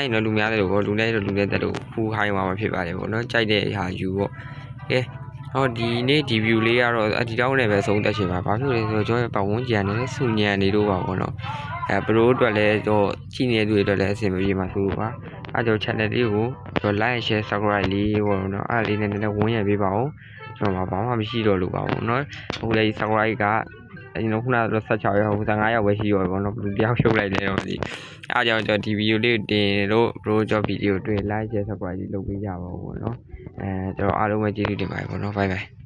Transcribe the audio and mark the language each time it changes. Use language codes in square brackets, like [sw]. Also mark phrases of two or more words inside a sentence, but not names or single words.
[my] တယ်လို့ပေါ့လူနဲ့တဲ့လို့ဖူးခိုင်းမှာဖြစ်ပါတယ်ပေါ့နော်ကြိုက်တဲ့ဟာယူပေါ့ကဲဟောဒီနေ့ဒီ view လေးကတော့ဒီတောင်းနဲ့ပဲဆုံးသက်ချင် ပါဘာဖြစ်လဲဆိုတော့ကျွန်တော်ပတ်ဝန်းကျင်ကနေဆူညံနေတော့ပါပေါ့နော်ဘရိုအတွက်လည်းတော့ကြည့်နေတဲ့သူတွေအတွက်လည်းအဆင်မပြေမှာဆိုလို့ပါအဲကြောင့် channel လေးကိုကျွန်တော် [en] like share subscribe [my] လေးပေါ့နော်အဲ့လေးနဲ့ဝန်းရံပေးပါဦးကျွန်တော်ဘာမှမရှိတော့လို့ပါဘူးเนาะအခုလည်း subscribe ကကျွန်တော်ခုနကတော့16ရောက်15ရောက်ပဲရှိရောပေါ့နော်ဘယ်လိုတယောက်ရှုပ်လိုက်လဲတော့မသိအားကြောင့်ကျွန်တော်ဒီဗီဒီယိုလေးတင်လို့ bro ကြောင့်ဗီဒီယိုတွေ့ [en] like share subscribe [my] လုပ်ပေးကြပါဦးပေါ့နော်ကျွန်တော်အားလုံးပဲကျေးဇူးတင်ပါတယ်ပေါ့နော် [en] bye bye